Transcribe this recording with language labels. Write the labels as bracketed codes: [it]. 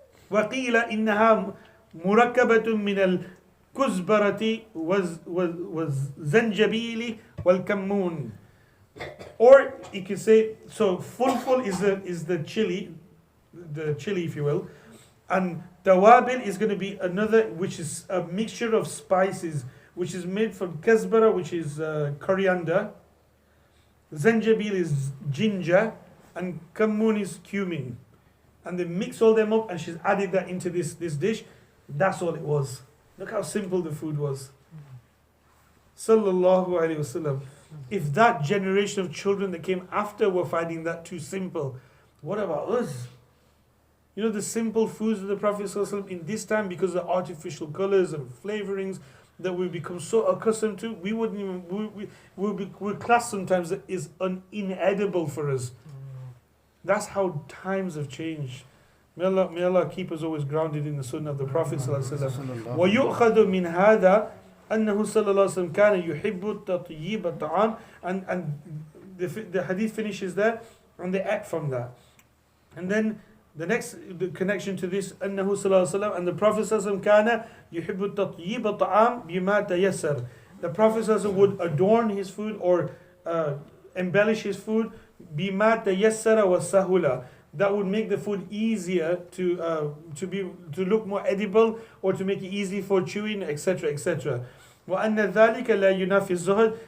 [ar] وقيل إنها مركبة من الكزبرة والزنجبيل والكمون. [en] Or you can say, so fulful is the chili if you will, and tawabil is going to be another, which is a mixture of spices, which is made from kazbara, which is coriander, zanjabil is ginger, and kammun is cumin. And they mix all them up, and she's added that into this dish. That's all it was. Look how simple the food was. Sallallahu Alaihi Wasallam. If that generation of children that came after were finding that too simple, what about us? You know, the simple foods of the Prophet ﷺ in this time, because of the artificial colors and flavorings that we become so accustomed to, we wouldn't even, we're classed sometimes that is inedible for us. That's how times have changed. May Allah keep us always grounded in the sunnah of the Prophet ﷺ. [ar] وَيُؤْخَذُ مِنْ هَذَا أنه صلى الله عليه وسلم كان يحب تطيب الطعام, [en] and the hadith finishes there, and they act from that. And then the connection to this, [ar] أنه صلى الله عليه وسلم, [en] and the Prophet [ar] صلى الله عليه وسلم كان يحب تطيب الطعام بما تيسر. [en] The Prophet صلى الله عليه وسلم would adorn his food or embellish his food [ar] بما تيسر وسهولة. [en] That would make the food easier to look more edible, or to make it easy for chewing, etc., etc. [ar] وَأَنَّ ذَلِكَ لَا يُنَافِي الزُّهْدِ.